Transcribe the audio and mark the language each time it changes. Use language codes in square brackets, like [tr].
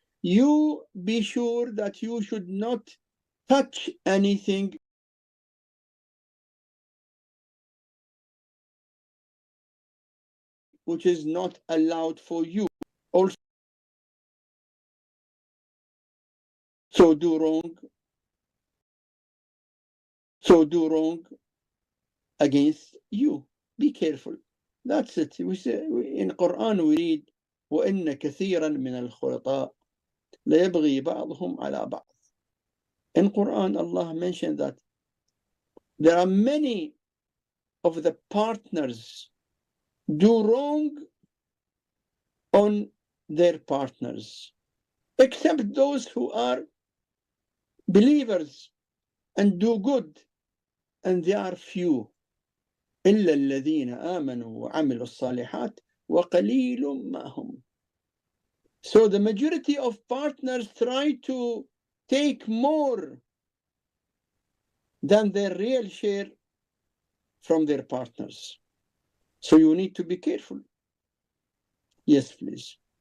[en] You be sure that you should not touch anything which is not allowed for you. Also do wrong against you. Be careful. That's it. We say in Quran we read [ar] وَإِنَّ كَثِيرًا مِنَ الْخُلَطَاءِ لَيَبْغِي بَعْضُهُم عَلَى بَعْضٍ. [en] In Quran, Allah mentioned that there are many of the partners do wrong on their partners, except those who are believers and do good, and they are few. [ar] إلا الذين آمنوا وعملوا الصالحات وقليل ما هم. [en] So the majority of partners try to take more than their real share from their partners. So you need to be careful. Yes, please.